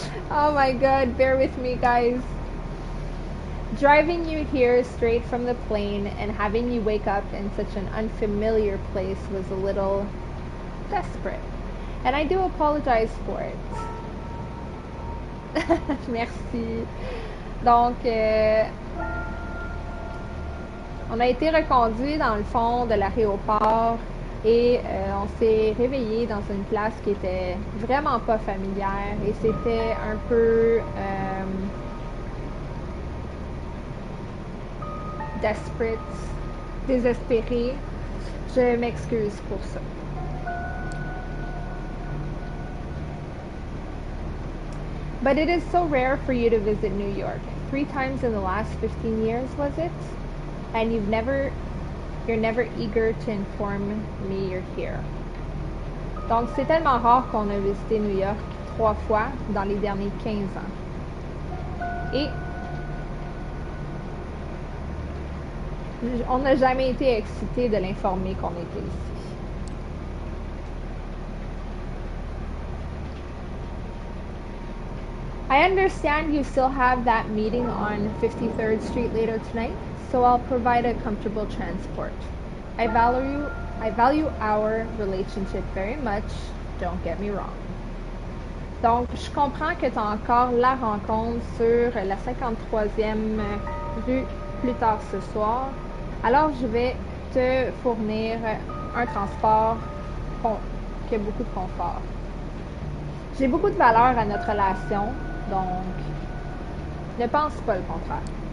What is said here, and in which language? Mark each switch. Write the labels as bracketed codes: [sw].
[en] Oh my god, bear with me, guys. Driving you here straight from the plane and having you wake up in such an unfamiliar place was a little desperate. And I do apologize for it. [fr] Merci. Donc, on a été reconduit dans le fond de l'aéroport et on s'est réveillé dans une place qui était vraiment pas familière et c'était un peu desperate, désespéré. Je m'excuse pour ça. [en] But it is so rare for you to visit New York. 3 times in the last 15 years, was it? And you're never eager to inform me you're here. [fr] Donc, c'est tellement rare qu'on a visité New York 3 fois dans les derniers 15 ans. Et on n'a jamais été excité de l'informer qu'on était ici. [en] I understand you still have that meeting on 53rd Street later tonight, so I'll provide a comfortable transport. I value our relationship very much, don't get me wrong. [fr] Donc, je comprends que tu as encore la rencontre sur la 53e rue plus tard ce soir. Alors, je vais te fournir un transport qui a beaucoup de confort. J'ai beaucoup de valeur à notre relation, donc ne pense pas le contraire.